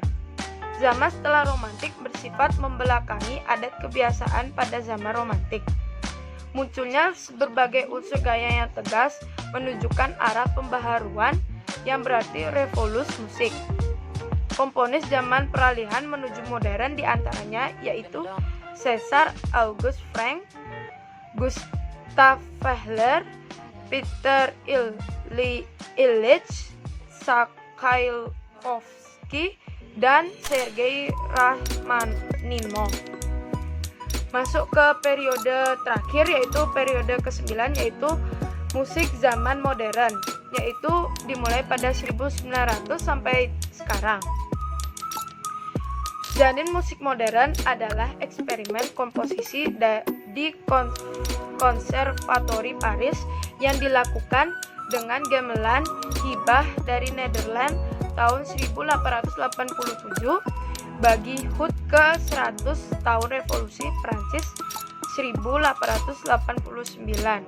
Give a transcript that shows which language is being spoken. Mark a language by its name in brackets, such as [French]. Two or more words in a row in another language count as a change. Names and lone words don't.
[Indonesian] Zaman setelah romantik bersifat membelakangi adat kebiasaan pada zaman romantik. Munculnya berbagai unsur gaya yang tegas menunjukkan arah pembaharuan yang berarti revolusi musik. Komponis zaman peralihan menuju modern diantaranya yaitu César August Frank, Gustav Mahler, Peter Ilyich Tchaikovsky, dan Sergei Rachmaninov. Masuk ke periode terakhir, yaitu periode ke-9, yaitu musik zaman modern, yaitu dimulai pada 1900 sampai sekarang. Janin musik modern adalah eksperimen komposisi di Konservatori Paris yang dilakukan dengan gamelan hibah dari Nederland tahun 1887 bagi HUT ke-100 tahun Revolusi Prancis 1889.